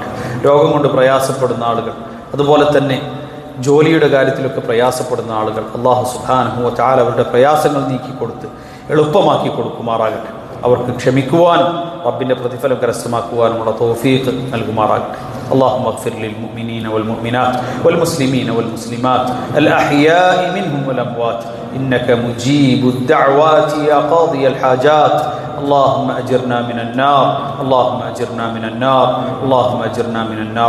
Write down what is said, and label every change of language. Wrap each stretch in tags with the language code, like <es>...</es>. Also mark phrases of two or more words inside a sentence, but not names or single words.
<ml>രോഗം കൊണ്ട് പ്രയാസപ്പെടുന്ന ആളുകൾ, അതുപോലെ തന്നെ ജോലിയുടെ കാര്യത്തിലൊക്കെ പ്രയാസപ്പെടുന്ന ആളുകൾ, അള്ളാഹു</ml> <ar>سبحانه وتعالى</ar> <ml>അവരുടെ പ്രയാസങ്ങൾ നീക്കിക്കൊടുത്ത് എളുപ്പമാക്കി കൊടുക്കുമാറാകട്ടെ. അവർക്ക് ക്ഷമിക്കുവാൻ റബ്ബിൻ്റെ പ്രതിഫലം കരസ്ഥമാക്കുവാനുമുള്ള തൗഫീഖ് നൽകുമാറാകട്ടെ.</ml> <ar>اللهم اغفر للمؤمنين والمؤمنات والمسلمين والمسلمات الأحياء منهم والأموات إنك مجيب الدعوات يا قاضي الحاجات. اللهم أجرنا من النار، اللهم أجرنا من النار، اللهم أجرنا من النار.</ar>